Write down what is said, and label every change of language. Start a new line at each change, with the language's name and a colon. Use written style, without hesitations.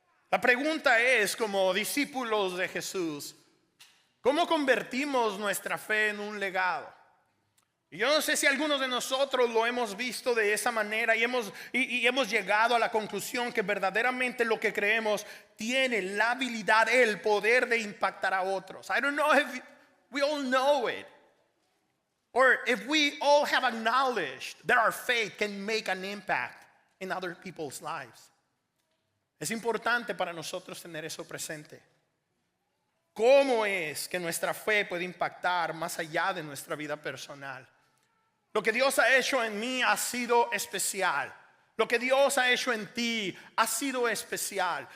Spanish: La pregunta es, como discípulos de Jesús, ¿cómo convertimos nuestra fe en un legado? Y yo no sé si algunos de nosotros lo hemos visto de esa manera y hemos llegado a la conclusión que verdaderamente lo que creemos tiene la habilidad, el poder de impactar a otros.
English: I don't know if we all know it, or if we all have acknowledged that our faith can make an impact in other people's lives.
Spanish: Es importante para nosotros tener eso presente. ¿Cómo es que nuestra fe puede impactar más allá de nuestra vida personal? Lo que Dios ha hecho en mí ha sido especial. Lo que Dios ha hecho en ti ha sido especial.